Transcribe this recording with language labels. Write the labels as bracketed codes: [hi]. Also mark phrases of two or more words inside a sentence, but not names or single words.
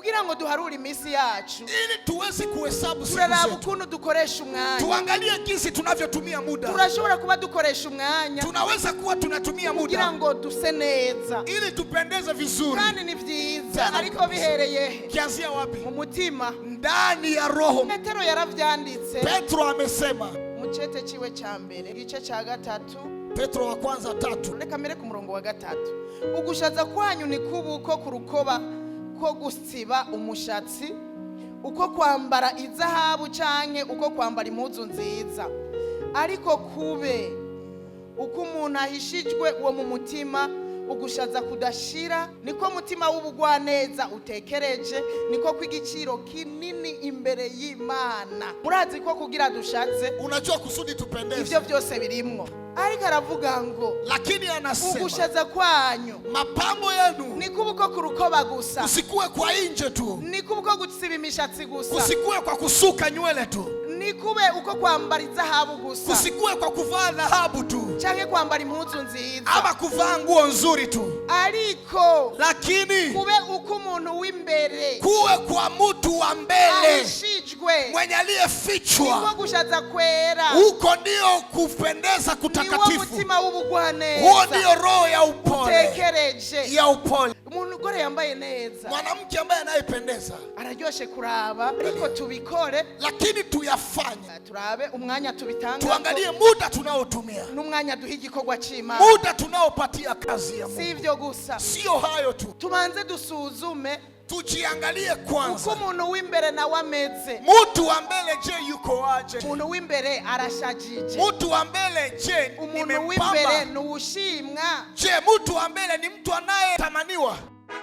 [rn] kugira ngo duharure imisi yacu, [sw] ili tuweze kuhesabu siku [rn] turaraba [sw] zetu, [rn] ukuntu dukoresha umwanya, [sw] tuangalie jinsi tunavyotumia muda. [rn] Turashobora kuba dukoresha umwanya, [sw] tunaweza kuwa tunatumia muda [rn] kugira ngo duse neza, [sw] ili tupendeze vizuri. [rn] Kandi ni vyiza, ariko bihereye [sw] kianzia wapi? [rn] Mu mutima, [sw] ndani ya roho. [rn] Petero yaravyanditse, [sw] Petro amesema [rn] mu cete ciwe ca mbere igice ca 3, [sw] Petro wa kwanza 3, [rn] reka mbere ku murongo wa 3, ugushaza kwanyu ni kubuko ku rukoba ko gusiba umushatsi, uko kwambara izahabu canke uko kwambara impuzu nziza, ariko kube uko umuntu ahishijwe uwo mu mutima, ugushaza kudashira, niko mutima w'ubugwaneza utekereje, niko kw'igiciro kinini imbere y'Imana. Murazi ko kugira dushaze, [sw] unajua kusudi tupendeze, [rn] ivyo byose birimwo. Ariko aravuga ngo, [sw] lakini anasema [rn] ugushaza kwanyu, [sw] mapambo yenu [rn] ni kubuko ku rukoba gusa, [sw] usikue kwa nje tu, [rn] ni kubuko gusiba imishatsi gusa, [sw] usikue kwa kusuka nywele tu, [rn] ni kube uko kwambara izahabu gusa, [sw] usikue kwa kuvaa dhahabu tu, [rn] canke kwambara impuzu nziza, [sw] ama kuvaa nguo nzuri tu, [rn] ariko [sw] lakini [rn] kube uko umuntu w'imbere, [sw] kuwe kwa mtu wa mbele [rn] ahishijwe, [sw] mwenye aliyefichwa. [rn] niko gushaza kwera, [sw] huko ndio kupendeza kutakatifu, [rn] mutima w'ubugwaneza, [sw] huo ndio roho ya upole, [rn] utekereje [sw] ya upole. [rn] Umuntu gore yambaye neza, [sw] mwanamke ambaye anayependeza [rn] araryoshe kuraba, ariko tubikore, [sw] lakini tuyafanye, [rn] turabe umwanya tubitanga, [sw] tuangalie muda tunaotumia, [rn] n'umwanya duha igikorwa c'Imana, [sw] muda tunaopatia kazi ya Mungu. [rn] Si ivyo gusa, [sw] sio hayo tu, [rn] tumanze dusuzume, [sw] tujiangalie kwanza, [rn] uko umuntu w'imbere na wameze. [sw] Mtu wa mbele je yuko aje? [rn] Umuntu w'imbere arashajije, [sw] mtu wa mbele je [rn] umuntu w'imbere nuushimwa, [sw] je mtu wa mbele ni mtu anayetamaniwa?